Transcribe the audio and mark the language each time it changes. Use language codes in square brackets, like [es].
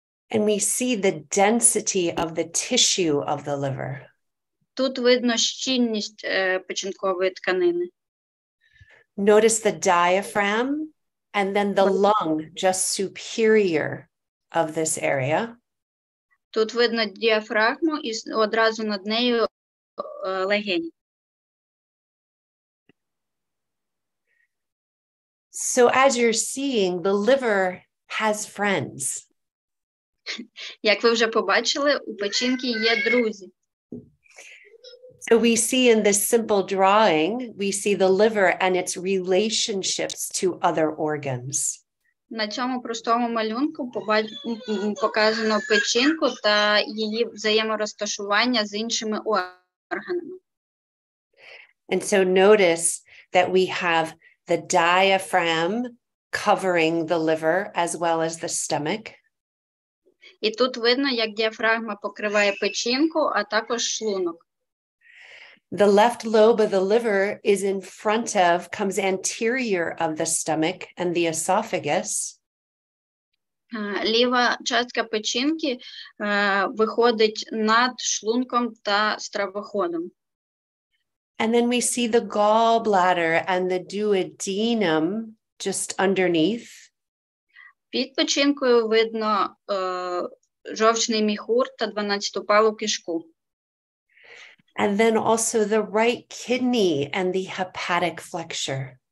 [en] And we see the density of the tissue of the liver. [uk] Тут видно щільність печінкової тканини. [en] Notice the diaphragm and then the lung just superior of this area. [uk] Тут видно діафрагму і одразу над нею легені. [en] So as you're seeing, the liver has friends. [uk] Як ви вже побачили, у печінки є друзі. [en] So we see in this simple drawing, we see the liver and its relationships to other organs. [uk] На цьому простому малюнку показано печінку та її взаєморозташування з іншими органами. [en] And so notice that we have the diaphragm covering the liver as well as the stomach. [uk] І тут видно, як діафрагма покриває печінку, а також шлунок. [en] The left lobe of the liver is in front of, comes anterior of the stomach and the esophagus. [uk] Ліва частка печінки виходить над шлунком та стравоходом. [en] And then we see the gallbladder and the duodenum just underneath. [uk] Під печінкою видно жовчний міхур та 12-палу кишку. [en] And then also the right kidney and the hepatic flexure.